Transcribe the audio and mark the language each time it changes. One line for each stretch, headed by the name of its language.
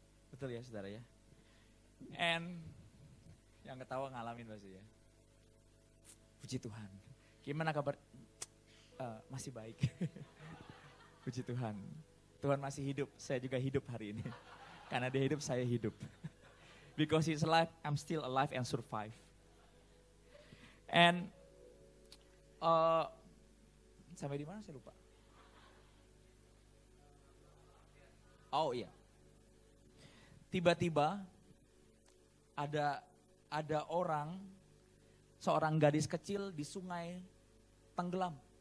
Indonesian: Betul ya saudara ya? And yang ketawa ngalamin pasti ya. Puji Tuhan. Gimana kabar? Masih baik. Puji Tuhan. Tuhan masih hidup, saya juga hidup hari ini. Karena dia hidup, saya hidup.
English: Because he's alive, I'm still alive and survive.
Indonesian: And sampai di mana saya lupa. Oh iya. Tiba-tiba ada orang, seorang gadis kecil di sungai tenggelam.